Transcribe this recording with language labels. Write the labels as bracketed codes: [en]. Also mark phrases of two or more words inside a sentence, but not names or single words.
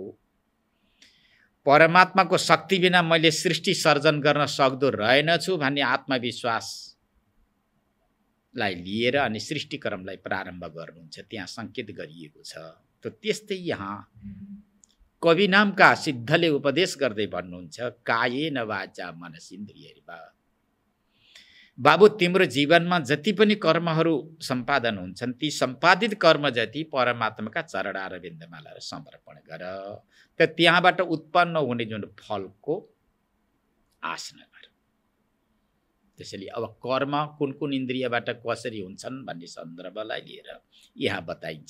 [ne] परमात्माको शक्ति बिना मैले सृष्टि सर्जन गर्न सक्दो रहेनछु भन्ने आत्मविश्वासलाई लिएर अनि सृष्टिक्रमलाई प्रारम्भ गर्नुहुन्छ, त्यहाँ सङ्केत गरिएको छ। त त्यस्तै यहाँ कवि नामका सिद्धले उपदेश गर्दै भन्नुहुन्छ, [sa] कायेन वाचा मनसेन्द्रियैर्वा। [ne] बाबु तिम्रो जीवनमा जति पनि कर्महरू सम्पादन हुन्छन् ती सम्पादित कर्म जति परमात्माका चरणारविन्दमा लगाएर समर्पण गर। त त्यहाँबाट उत्पन्न हुने जुन फलको आश नगर। त्यसैले अब कर्म कुन कुन इन्द्रियबाट कसरी हुन्छन् भन्ने सन्दर्भलाई लिएर यहाँ बताइन्छ।